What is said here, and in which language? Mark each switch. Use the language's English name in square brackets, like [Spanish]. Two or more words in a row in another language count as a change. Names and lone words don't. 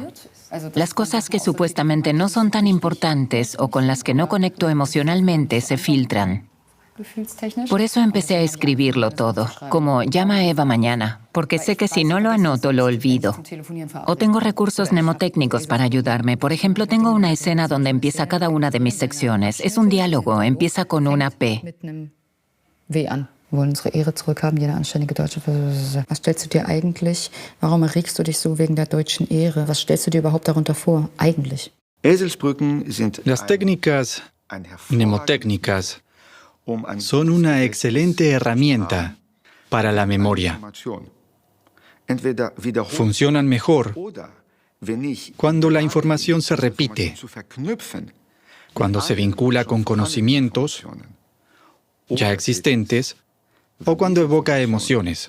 [Spanish] Las cosas que supuestamente no son tan importantes o con las que no conecto emocionalmente se filtran. Por eso empecé a escribirlo todo, como llama a Eva mañana, porque sé que si no lo anoto, lo olvido. O tengo recursos mnemotécnicos para ayudarme. Por ejemplo, tengo una escena donde empieza cada una de mis secciones. Es un diálogo, empieza con una P. [German] Wir wollen unsere Ehre zurückhaben, jeder anständige Deutsche. Was stellst du dir eigentlich? Warum erregst du dich so wegen der deutschen Ehre? Was stellst du dir überhaupt darunter vor, eigentlich? [Spanish] Las técnicas mnemotécnicas son una excelente herramienta para la memoria. Funcionan mejor cuando la información se repite, cuando se vincula con conocimientos ya existentes o cuando evoca emociones.